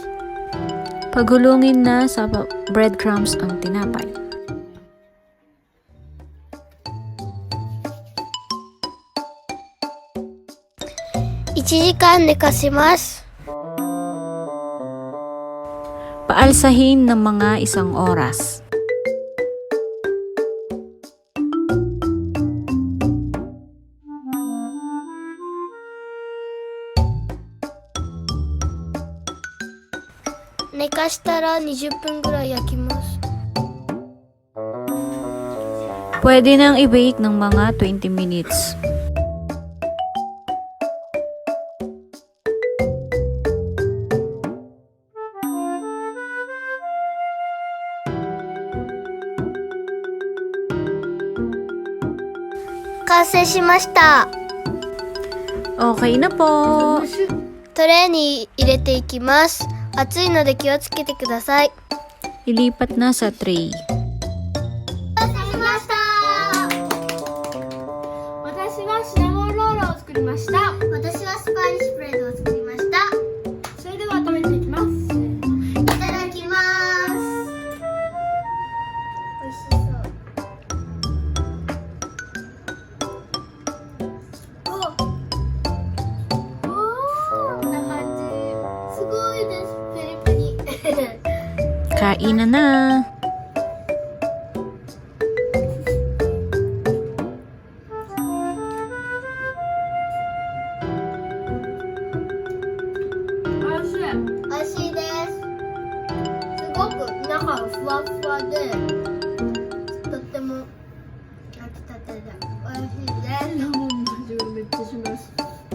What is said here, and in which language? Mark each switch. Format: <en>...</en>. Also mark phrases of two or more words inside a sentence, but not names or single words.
<tl>Paghulungin na sa breadcrumbs ang tinapay.</tl> <ja>一時間寝かします。</ja> <tl>Paalsahin ng mga 1 oras.</tl> <ja>寝かしたら20分ぐらい焼きます。</ja> <tl>Pwede nang i-bake ng mga 20 minutes.</tl> <ja>完成しました.</ja> <tl>Okay na po.</tl> <ja>トレーに入れていきます。熱いので気をつけてください。</ja> <tl>Ilipat na sa tray. 完成しました。私はシナモンロールを作りました。私はスパニッシュブレッドを作りました。それでは食べていきます。いただきます。美味しそう。こんな感じ。すごいです。プリプリ。 Kain na na.</tl> <ja>美味しいです。すごく中がふわふわで、とっても焼きたてで美味しいです。レモンの味がめっちゃします。</ja>